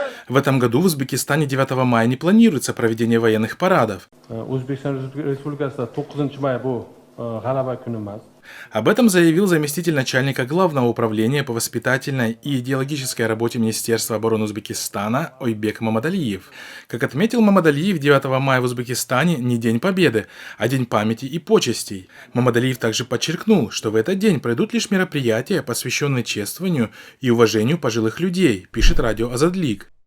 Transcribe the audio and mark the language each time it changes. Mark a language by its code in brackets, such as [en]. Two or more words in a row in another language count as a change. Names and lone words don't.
[ru] В этом году в Узбекистане 9 мая не планируется проведение военных парадов. [uz] O'zbekiston Respublikasida 9 may bu G'alaba kuni emas. [ru] Об этом заявил заместитель начальника Главного управления по воспитательной и идеологической работе Министерства обороны Узбекистана Ойбек Мамадалиев. Как отметил Мамадалиев, 9 мая в Узбекистане не День Победы, а День памяти и почестей. Мамадалиев также подчеркнул, что в этот день пройдут лишь мероприятия, посвященные чествованию и уважению пожилых людей, пишет радио Азадлик.